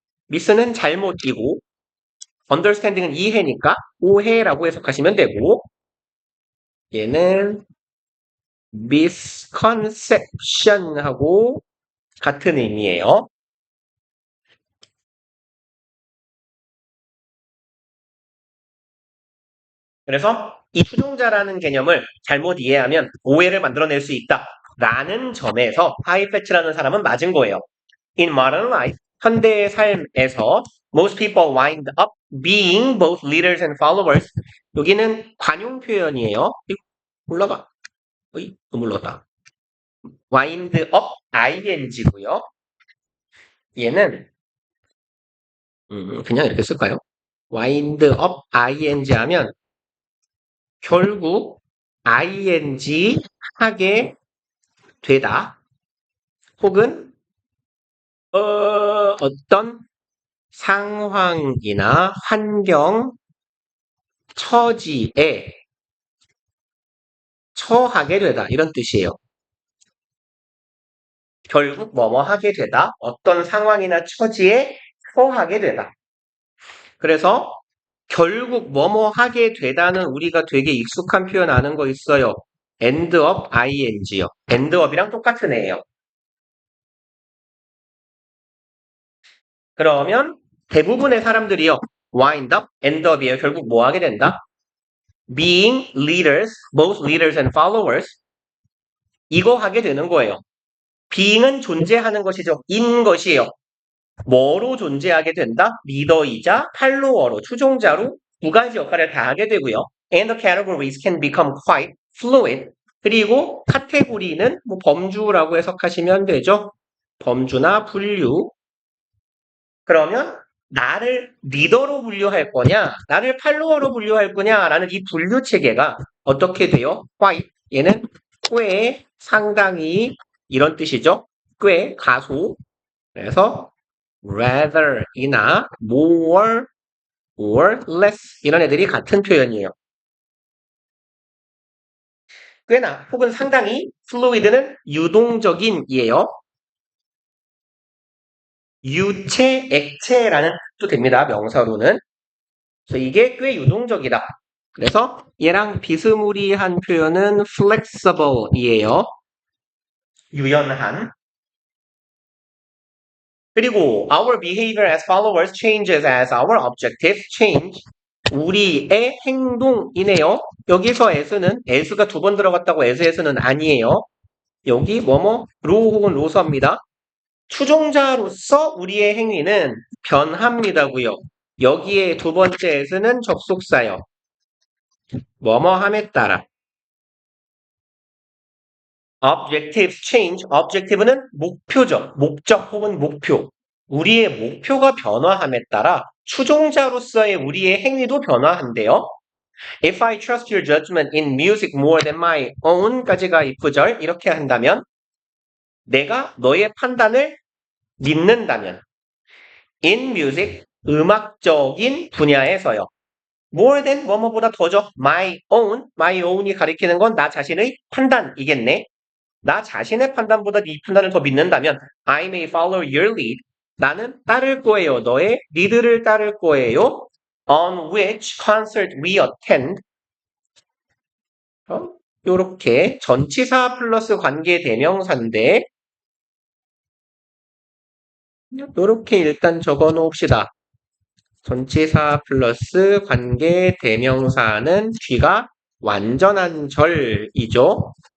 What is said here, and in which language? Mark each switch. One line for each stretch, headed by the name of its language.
Korean: miss는 잘못이고 understanding은 이해니까 오해라고 해석하시면 되고 얘는 misconception하고 같은 의미예요. 그래서 이 추종자라는 개념을 잘못 이해하면 오해를 만들어낼 수 있다. 라는 점에서 하이패치라는 사람은 맞은 거예요.
English: In modern life,
Korean: 현대의 삶에서
English: most people wind up being both leaders and followers.
Korean: 여기는 관용 표현이에요. 올라가. 어이, 너무 올라갔다. wind up, ing고요. 얘는 그냥 이렇게 쓸까요? wind up ing 하면 결국 ing 하게 되다. 혹은 어떤 상황이나 환경, 처지에 처하게 되다. 이런 뜻이에요. 결국 뭐뭐 하게 되다. 어떤 상황이나 처지에 처하게 되다. 그래서 결국 뭐뭐 하게 되다는 우리가 되게 익숙한 표현 아는 거 있어요. end up ing요. end up이랑 똑같은 애예요. 그러면 대부분의 사람들이요. wind up, end up이에요. 결국 뭐 하게 된다?
English: being leaders, both leaders and followers.
Korean: 이거 하게 되는 거예요. being은 존재하는 것이죠. in 것이에요. 뭐로 존재하게 된다? 리더이자 팔로워로, 추종자로 두 가지 역할을 다 하게 되고요.
English: And the categories can become quite fluid.
Korean: 그리고 카테고리는 뭐 범주라고 해석하시면 되죠. 범주나 분류. 그러면 나를 리더로 분류할 거냐, 나를 팔로워로 분류할 거냐라는 이 분류 체계가 어떻게 돼요?
English: quite.
Korean: 얘는 꽤, 상당히 이런 뜻이죠. 꽤, 가소. 그래서 rather이나 more or less 이런 애들이 같은 표현이에요. 꽤나 혹은 상당히 fluid는 유동적인이에요. 유체, 액체라는 뜻도 됩니다. 명사로는. 그래서 이게 꽤 유동적이다. 그래서 얘랑 비스무리한 표현은 flexible이에요. 유연한.
English: 그리고 our behavior as followers changes as our objectives change.
Korean: 우리의 행동이네요. 여기서 as는 as가 두 번 들어갔다고 as는 아니에요. 여기 뭐뭐 로 혹은 로서입니다. 추종자로서 우리의 행위는 변합니다고요. 여기에 두 번째 as는 접속사요. 뭐뭐함에 따라.
English: objectives change.
Korean: objective는 목표죠. 목적 혹은 목표. 우리의 목표가 변화함에 따라 추종자로서의 우리의 행위도 변화한대요.
English: If I trust your judgment in music more than my own까지가
Korean: 이 구절 이렇게 한다면 내가 너의 판단을 믿는다면
English: in music
Korean: 음악적인 분야에서요. more than 뭐뭐보다 더죠. my own이 가리키는 건 나 자신의 판단이겠네. 나 자신의 판단보다 네 판단을 더 믿는다면
English: I may follow your lead.
Korean: 나는 따를 거예요. 너의 리드를 따를 거예요.
English: On which concert we attend.
Korean: 요렇게 전치사 플러스 관계 대명사인데 요렇게 일단 적어 놓읍시다. 전치사 플러스 관계 대명사는 뒤가 완전한 절이죠.